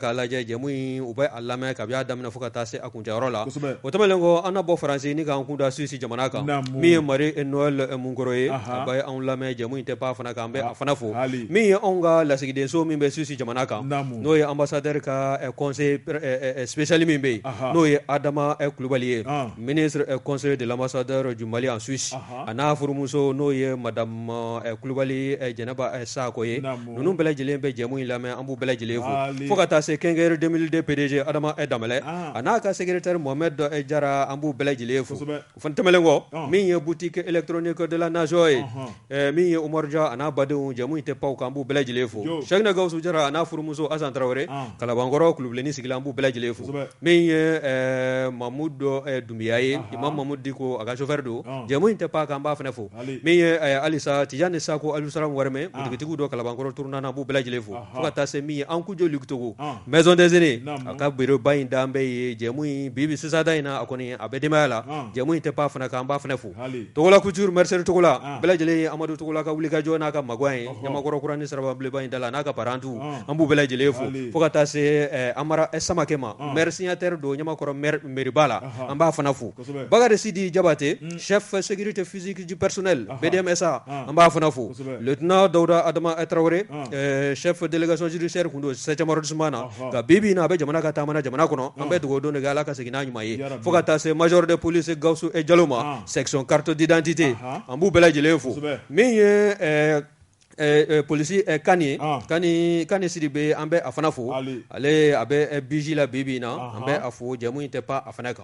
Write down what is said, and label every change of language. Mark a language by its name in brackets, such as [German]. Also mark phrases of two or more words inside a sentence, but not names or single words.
[Bambara] k'a lajɛ jɛmu in u bɛ a lamɛn kabi a daminɛ fo ka taa se a kuncɛyɔrɔ la o tɛmɛnen kɔ an na bɔ Faransi ni k'an kun da Suisse jamana kan min ye Marie Noël Munkoro ye a bɛ anw lamɛn jɛmu in tɛ pan fana kan an bɛ a fana fo min ye anw ka lasigidenso min bɛ Suisse jamana kan n'o ye ambassadeur ka [French] conseil spécial [Bambara] min bɛ yen n'o ye Adama Kulubali ye [French] ministre conseiller de l'ambassadeur du Mali en Suisse [Bambara] a n'a furumuso n'o ye madame Kulubali Jɛnɛba Sako ye ninnu bɛɛ lajɛlen bɛ jɛmu in lamɛn an b'u bɛɛ lajɛlen fo ka taa se Kɛnkɛri 2002 PDG Adama Damɛlɛ a n'a ka secrétaire Mohamed Jara an b'u bɛɛ lajɛlen fo o fana tɛmɛnen kɔ min ye boutique électronique de la nation ye min ye Umaru Dia a n'a badenw jɛmu in tɛ pan o kan an b'u bɛɛ lajɛlen fo Cheikhna Gawusu Jara a n'a furumuso Asan Tarawele Kalabankɔrɔ Kulubilenni sigilen an b'u bɛɛ lajɛlen fo min ye Mamudu Dumbiya ye Imam Mamudu Diko a ka chauffeur don jɛmu in tɛ pan kan an b'a fana fo min ye Alisa Tijani Sako Alusalam Wareme butigitigiw dɔ Kalabankɔrɔ Turunana an b'u bɛɛ lajɛlen fo fo ka taa se min ye Ankujo Luc Togo maison des aînés a ka bureau ba in dan bɛ ye jɛmu in bibi sisada in na a kɔni a bɛ denbaya la jɛmu in tɛ pan fana kan an b'a fana fo Togola Couture Mercerie Togola bɛɛ lajɛlen ye Amadu Togola ka wulikajɔ n'a ka magɔn ye Ɲamakɔrɔ Kurani Sarababilenba in da la n'a ka parantu an b'u bɛɛ lajɛlen fo fo ka taa se Amara Samakɛ ma [French] maire signataire [Bambara] don Ɲamakɔrɔ mairie ba la an b'a fana fo Bakari Sidi Jabate [French] chef sécurité physique du personnel BDMSA [Bambara] an b'a fana fo lieutenant Dawuda Adama Traoré [French] chef délégation judiciaire [Bambara] kun don 7e arrondissement na ka bibi na a bɛ jamana ka taamana jamana kɔnɔ an bɛ dugawu don de kɛ Ala ka segin n'a ɲuman ye fo ka taa se [French] major de police [Bambara] Gawusu Jalo ma [French] section carte d'identité [Bambara] an b'u bɛɛ lajɛlen fo min ye polisi Kani Sidibe an bɛ a fana fo ale a bɛ biji la bibi na an bɛ a fo jamu in tɛ pa a fana kan